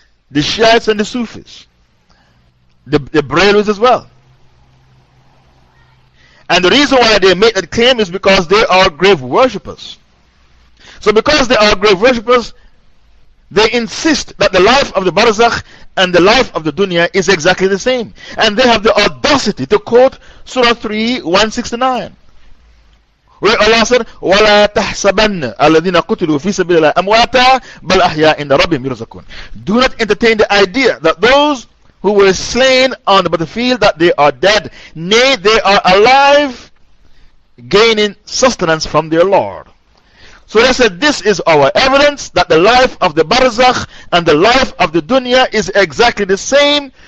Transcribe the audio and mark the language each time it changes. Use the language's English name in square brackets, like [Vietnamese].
[English] The Shiites and the Sufis. The Brahmins as well. And the reason why they make that claim is because they are grave worshippers. So, because they are grave worshippers, they insist that the life of the Barzakh and the life of the dunya is exactly the same. And they have the audacity to quote Surah 3:169, where Allah said, [Arabic] وَلَا تَحْسَبَنَّ الَّذِينَ قُتِلُوا فِي سَبِيلِ اللَّهِ أَمْوَاتًا بَلْ أَحْيَاءٌ عِنْدَ رَبِّهِمْ يُرْزَقُونَ. [English] Do not entertain the idea that those who were slain on the battlefield, that they are dead. Nay, they are alive, gaining sustenance from their Lord. So they said, this is our evidence that the life of the Barzakh and the life of the dunya is exactly the same.